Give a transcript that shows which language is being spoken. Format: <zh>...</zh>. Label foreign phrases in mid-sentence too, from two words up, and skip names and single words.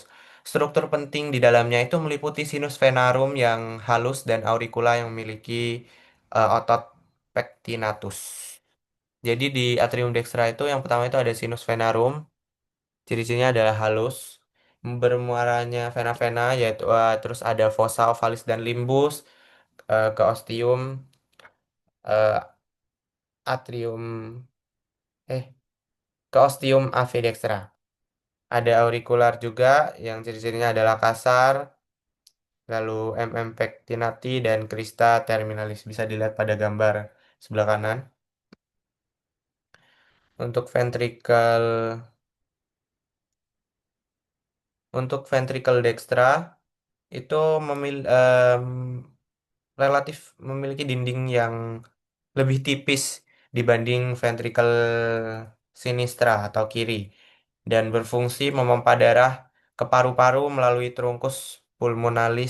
<id>Struktur penting di dalamnya itu meliputi sinus venarum yang halus dan auricula yang memiliki otot pectinatus. Jadi di atrium dextra itu yang pertama itu ada sinus venarum, ciri-cirinya adalah halus, bermuaranya vena-vena yaitu terus ada fossa ovalis dan limbus, ke ostium, eh, atrium eh ke ostium AV dextra. Ada aurikular juga yang ciri-cirinya adalah kasar, lalu MM pectinati dan crista terminalis bisa dilihat pada gambar sebelah kanan. Untuk ventricle dextra itu relatif memiliki dinding yang lebih tipis dibanding ventricle sinistra atau kiri dan berfungsi memompa darah ke paru-paru melalui trunkus pulmonalis.</id>